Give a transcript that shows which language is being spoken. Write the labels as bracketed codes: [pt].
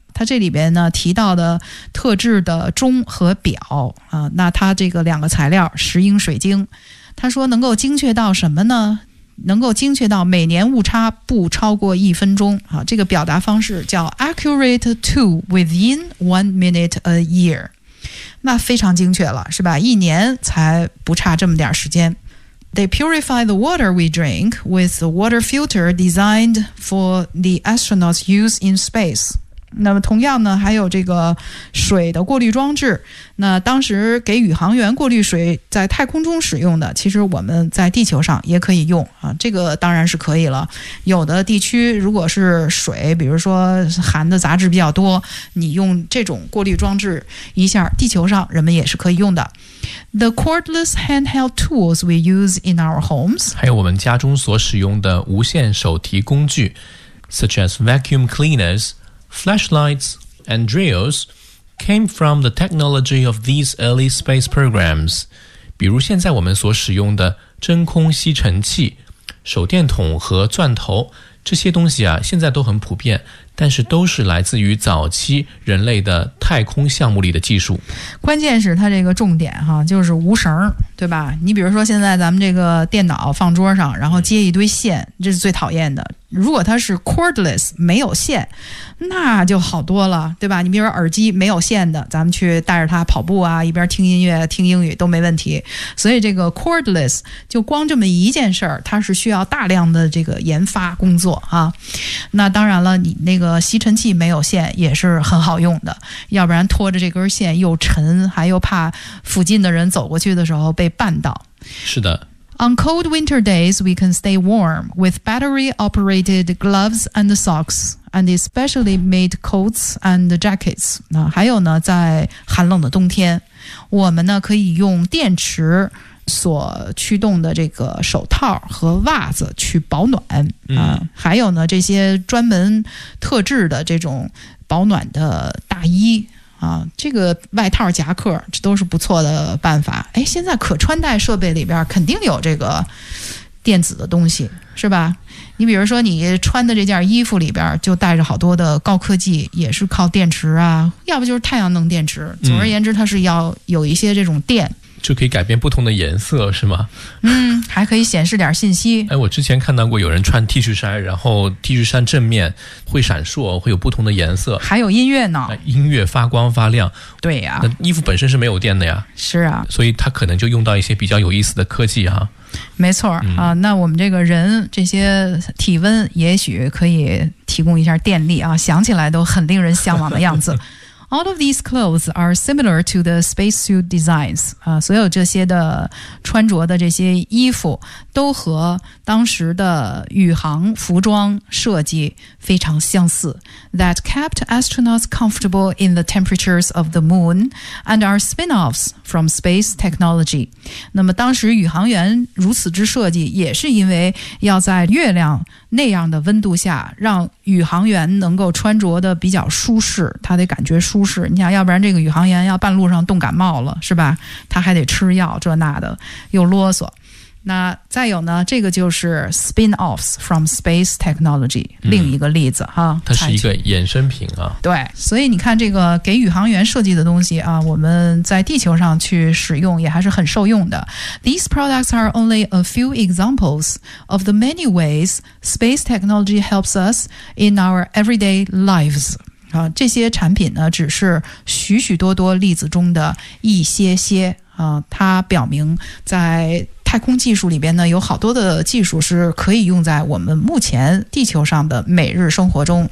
[zh] 他这里边呢提到的特制的钟和表啊，那他这个两个材料石英水晶，他说能够精确到什么呢？能够精确到每年误差不超过1分钟啊，这个表达方式叫 [en] accurate to within 1 minute a year， [zh] 那非常精确了，是吧？一年才不差这么点时间。 [en] They purify the water we drink with a water filter designed for the astronauts use in space。 [zh] 那么同样呢，还有这个水的过滤装置，那当时给宇航员过滤水在太空中使用的，其实我们在地球上也可以用啊，这个当然是可以了。有的地区如果是水比如说含的杂质比较多，你用这种过滤装置一下，地球上人们也是可以用的。 [en] The cordless handheld tools we use in our homes， [zh] 还有我们家中所使用的无线手提工具， [en] such as vacuum cleanersflashlights and drills came from the technology of these early space programs. [zh] 比如现在我们所使用的真空吸尘器、手电筒和钻头，这些东西啊，现在都很普遍，但是都是来自于早期人类的太空项目里的技术。关键是它这个重点哈，就是无绳，对吧？你比如说现在咱们这个电脑放桌上，然后接一堆线，这是最讨厌的。如果它是 cordless 没有线，那就好多了，对吧？你比如说耳机没有线的，咱们去带着它跑步啊，一边听音乐听英语都没问题。所以这个 cordless 就光这么一件事儿，它是需要大量的这个研发工作啊。那当然了，你那个吸尘器没有线也是很好用的，要不然拖着这根线又沉，还又怕附近的人走过去的时候被绊倒。是的。 [en] On cold winter days, we can stay warm with battery-operated gloves and socks, and especially made coats and jackets. [zh] 还有呢，在寒冷的冬天，我们呢可以用电池所驱动的这个手套和袜子去保暖。嗯，还有呢，这些专门特制的这种保暖的大衣。这个外套夹克这都是不错的办法。哎，现在可穿戴设备里边肯定有这个电子的东西，是吧？你比如说你穿的这件衣服里边就带着好多的高科技，也是靠电池啊，要不就是太阳能电池。总而言之，它是要有一些这种电。嗯，就可以改变不同的颜色，是吗？嗯，还可以显示点信息。哎，我之前看到过有人穿 T 恤衫，然后 T 恤衫正面会闪烁，会有不同的颜色，还有音乐呢，音乐发光发亮。对呀，那衣服本身是没有电的呀。是啊，所以它可能就用到一些比较有意思的科技哈。没错，那我们这个人这些体温也许可以提供一下电力啊，想起来都很令人向往的样子。 [en] All of these clothes are similar to the spacesuit designs. [zh] 所有这些的穿着的这些衣服都和当时的宇航服装设计非常相似。 [en] That kept astronauts comfortable in the temperatures of the moon and are spin-offs from space technology. [zh] 那么当时宇航员如此之设计也是因为要在月亮那样的温度下让宇航员能够穿着的比较舒适，他得感觉舒适。你想要不然这个宇航员要半路上冻感冒了，是吧？他还得吃药这那的又啰嗦。那再有呢，这个就是 [en] spin-offs from space technology， [zh] 另一个例子哈。它是一个衍生品啊。对，所以你看这个给宇航员设计的东西啊，我们在地球上去使用也还是很受用的。 [en] These products are only a few examples of the many ways space technology helps us in our everyday lives. [zh] 这些产品呢，只是许许多多例子中的一些些啊，它表明在太空技术里边呢，有好多的技术是可以用在我们目前地球上的每日生活中。